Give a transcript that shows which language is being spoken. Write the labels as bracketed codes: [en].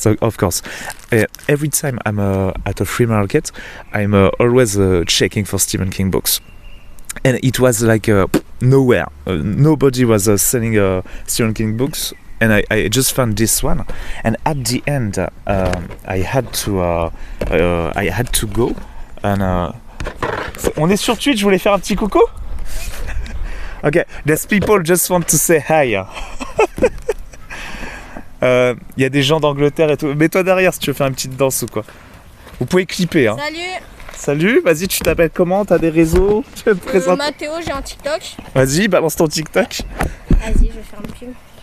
[en] So of course, every time I'm at a flea market, I'm always checking for Stephen King books. And it was like nowhere. Nobody was selling Stephen King books, and I just found this one. And at the end, I had to go. [fr] And on est sur Twitch. Je voulais faire un petit coucou. [en] Okay, there's people just want to say hi. [fr] Y a des gens d'Angleterre et tout. Mets-toi derrière si tu veux faire une petite danse ou quoi. Vous pouvez clipper. Hein. Salut. Salut, vas-y, tu t'appelles comment? T'as des réseaux? Je te présente. Mathéo, j'ai un TikTok. Vas-y, balance ton TikTok. Vas-y, je vais faire une pub.